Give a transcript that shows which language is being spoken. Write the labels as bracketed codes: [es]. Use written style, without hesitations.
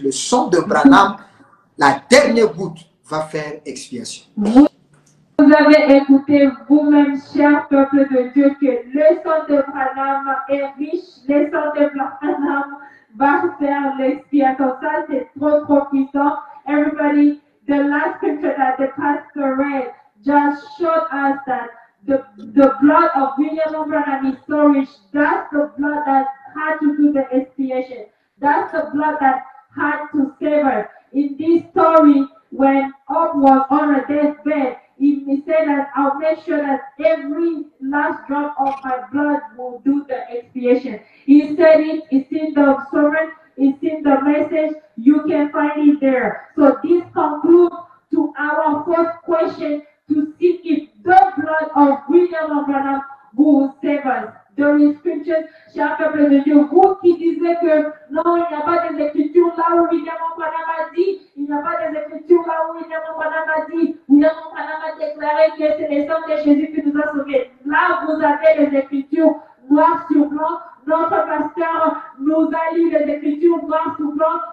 [fr] Le sang de Branham, la dernière goutte, va faire expiation. Vous avez écouté vous-même, cher peuple de Dieu, que le sang de Branham est riche. Le sang de Branham va faire l'expiation. Ça, c'est trop puissant. [en] Everybody, the last scripture that the pastor read just showed us that the blood of William Branham is so rich. That's the blood that had to do the expiation. That's the blood that had to save her. In this story, when Hope was on her deathbed, he said that I'll make sure that every last drop of my blood will do the expiation. He said it, it's in the sermon, it's in the message, you can find it there. So this concludes to our first question to see if the blood of William Branham will save us. There is scriptures, [fr] cher peuple de Dieu, vous qui disiez que non, il n'y a pas des écritures là où William Branham a dit, il n'y a pas des écritures là où William Branham a dit, William Branham a déclaré que c'est le sang de Jésus qui nous a sauvés. Là, vous avez les écritures noir sur blanc. Notre pasteur nous a lu les écritures noir sur blanc.